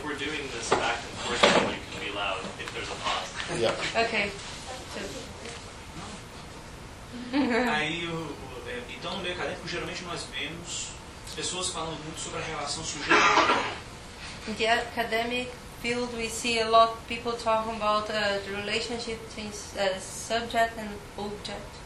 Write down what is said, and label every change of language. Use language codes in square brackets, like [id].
[en] we're doing this back and forth, you can be loud if there's a pause. Yeah. Okay. [pt] Aí, então, no meio acadêmico, geralmente nós vemos pessoas falando muito sobre a relação sujeito. [en] The academic field, we see a lot of people talking about the relationship between subject and object.